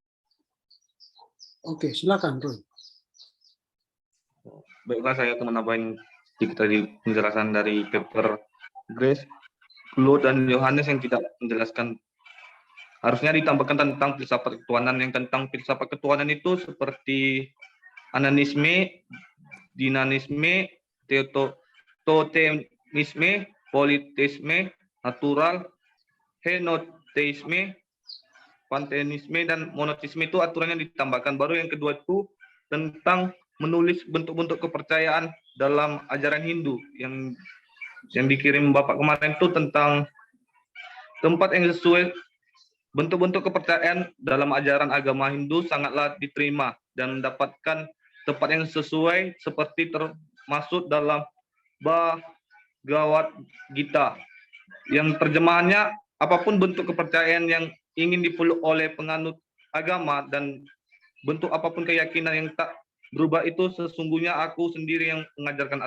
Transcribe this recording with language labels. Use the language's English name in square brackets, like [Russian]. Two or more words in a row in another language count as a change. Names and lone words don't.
[Indonesian] Oke, silakan, Roy. Baiklah, saya akan menambahin sedikit tadi penjelasan dari paper Grace, Flo, dan Yohanes yang tidak menjelaskan. Harusnya ditambahkan tentang filsafat ketuhanan. Yang tentang filsafat ketuhanan itu seperti ananisme, dinanisme, totemisme, politeisme, natural, henoteisme, panteisme, dan monoteisme itu aturannya ditambahkan. Baru yang kedua itu tentang menulis bentuk-bentuk kepercayaan dalam ajaran Hindu yang dikirim Bapak kemarin itu tentang tempat yang sesuai bentuk-bentuk kepercayaan dalam ajaran agama Hindu sangatlah diterima dan mendapatkan tempat yang sesuai seperti termasuk dalam Bhagavad Gita yang terjemahannya apapun bentuk kepercayaan yang ingin dipeluk oleh penganut agama dan bentuk apapun keyakinan yang tak berubah itu sesungguhnya aku sendiri yang mengajarkan.